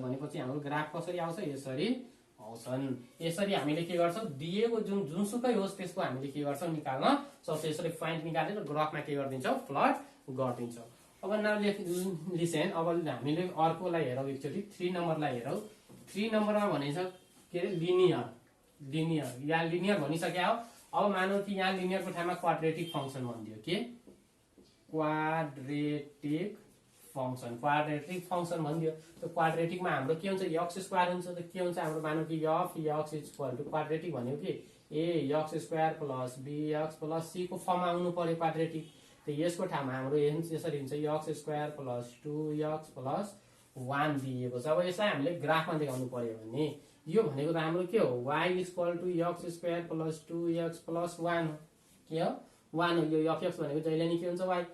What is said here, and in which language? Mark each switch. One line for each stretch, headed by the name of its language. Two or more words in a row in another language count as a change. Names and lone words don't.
Nepali: भनेपछि हाम्रो ग्राफ कसरी आउँछ यसरी आउँछन् यसरी हामीले के गर्छौँ दिएको जुनसुकै होस् त्यसको हामीले के गर्छौँ निकाल्न सक्छौँ यसरी पोइन्ट निकालेर ग्राफमा के गरिदिन्छौँ प्लट गरिदिन्छौँ अब लिसन अब हामीले अर्कोलाई हेरौँ एकचोटि 3 नम्बरलाई हेरौँ 3 नम्बरमा भनेछ के अरे लिनियर यहाँ लिनियर भनिसक्यो हो अब मानौँ कि यहाँ लिनियरको ठाउँमा
English: quadratic function
Nepali: भनिदियो के
English: quadratic function
Nepali: भनिदियो त क्वाड्रेटिकमा हाम्रो के हुन्छ x² हुन्छ त के हुन्छ हाम्रो मानौँ कि f (x) = क्वाड्रेटिक भनेको कि a x² + bx + c को फर्ममा आउनु पर्यो क्वाड्रेटिक त यसको ठाउँमा हाम्रो यसरी हुन्छ
English: x square plus 2x plus 1
Nepali: दिएको छ। अब यसलाई हामीले ग्राफमा देखाउनु पर्यो भने यो भनेको त हाम्रो के हो
English: y equal to x square plus 2x plus 1
Nepali: हो। के हो 1 हो। यो fx भनेको जहिले नि के हुन्छ y।